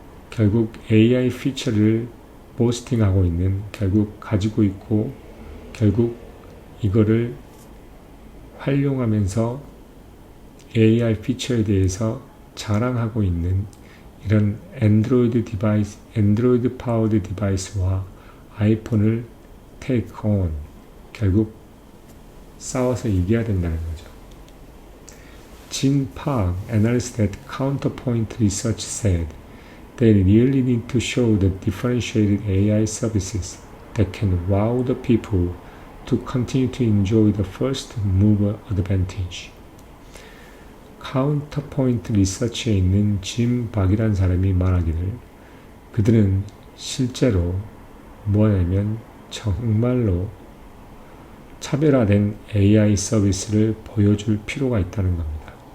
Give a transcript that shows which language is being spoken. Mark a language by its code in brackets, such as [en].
[ko] 결국 AI 피처를 보스팅하고 있는, 결국 가지고 있고, 결국 이거를 활용하면서 AI 피처에 대해서 자랑하고 있는 이런 안드로이드 파워드 디바이스와 아이폰을 [en] take on, [ko] 결국 싸워서 이겨야 된다는 거죠. [en] Jin Park, analyst at Counterpoint Research said, they really need to show the differentiated AI services that can wow the people to continue to enjoy the first mover advantage. [ko] 카운터포인트 리서치에 있는 짐 박이라는 사람이 말하기를, 그들은 실제로 뭐냐면 정말로 차별화된 AI 서비스를 보여줄 필요가 있다는 겁니다.